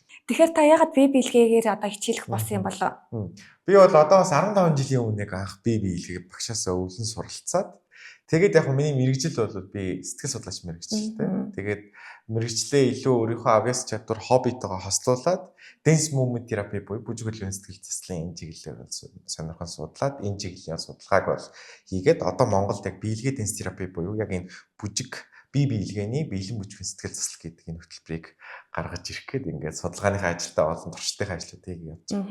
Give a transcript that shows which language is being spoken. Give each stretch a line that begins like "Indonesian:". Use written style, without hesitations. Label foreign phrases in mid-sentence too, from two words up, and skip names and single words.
Mongolian: Тэгэхээр та ягаад бие биелгээгээр одоо хичээлэх болсон юм болоо? Би бол одоо бас 15 жилийн өмнө анх бие биелгээ багшаасаа өвлөн суралцаад тэгээд яг миний мэрэгжил бол би сэтгэл судлаач мэрэгчлээ. Тэгээд мэрэгчлээ илүү өөрийнхөө авьяас чадвар хоббитойгоо хослуулад
English: dance movement therapy
Mongolian: буюу бүжиг хөдөлгөөний сэтгэл заслын энэ чиглэлээр сонирхон судлаад энэ чиглэлийн судалгааг бол хийгээд одоо Монголд яг биелгээ
English: dance therapy
Mongolian: буюу яг энэ бүжиг бие биелгээний биелэн бүжгийн сэтгэл засал гэдэг энэ хөтөлбөрийг гаргаж ирэх гээд ингээд судалгааныхаа ажилдаа олон туршлагын ажлуудыг явуулж